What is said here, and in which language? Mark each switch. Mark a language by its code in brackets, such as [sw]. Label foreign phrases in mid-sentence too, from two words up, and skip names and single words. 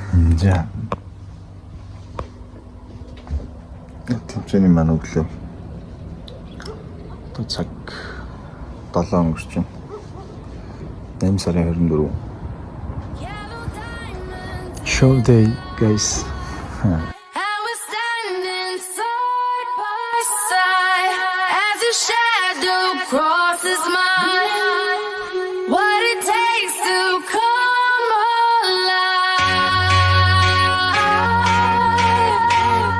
[mn] За. Тэмцээний маань өглөө. Одоо цаг 7 өнгөрч байна. 8 сарын 24. [en] Show day, guys. Crosses mine, what it takes to come alive.